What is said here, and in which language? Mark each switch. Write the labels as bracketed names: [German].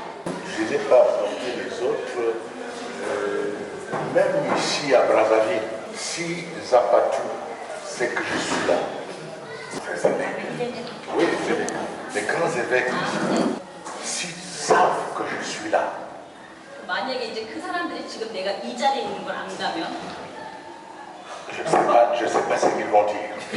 [French] Je n'ai pas apporté les autres, même ici à Brazzaville. Si Zapatu sait que je suis là, les évêques, oui, les grands évêques, s'ils savent que je suis là, [Korean] 만약에 이제 그 사람들이 지금 내가 이 자리에 있는 걸 안다면 [French] je ne sais pas ce qu'ils vont dire.